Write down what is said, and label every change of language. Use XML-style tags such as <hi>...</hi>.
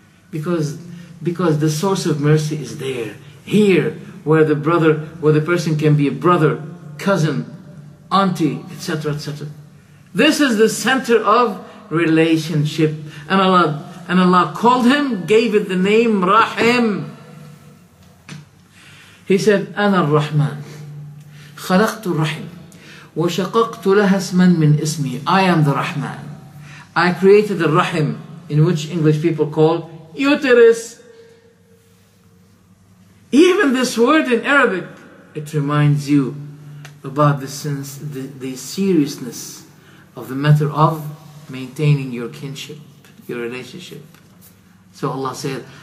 <en>Because the source of mercy is there. Here, where the person can be a brother, cousin, auntie, etc., etc. This is the center of relationship. And Allah called him, gave it the name Rahim. He said,</en> <ar>أنا الرحمن خلقت الرحم وشققت لها اسما من اسمي.</ar> <en>I am the Rahman. I created the Rahim, in which English people call uterus. Even this word in Arabic, it reminds you about the seriousness of the matter of maintaining your kinship, your relationship. So Allah said,</en>